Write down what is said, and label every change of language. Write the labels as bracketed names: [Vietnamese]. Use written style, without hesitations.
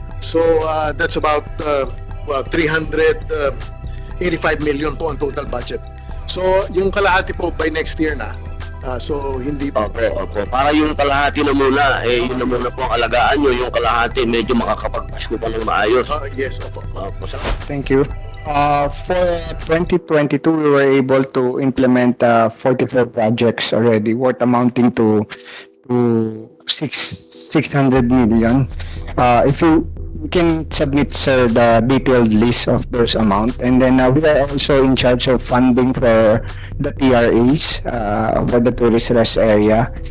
[English] So that's about 385 million [Filipino] po ang [English] total budget. [Filipino] So yung kalahati po [English] by next year [Filipino] na. So hindi po. Opo. Para yung kalahati na muna, yun na muna po ang alagaan nyo. Yung kalahati, medyo makakapagpasko pa ng maayos. Yes, opo. [English] Thank you. For 2022, we were able to implement 44 projects already, worth amounting to 600 million. If you can submit, sir, the detailed list of those amount, and then we are also in charge of funding for the TRAs for the tourist rest area.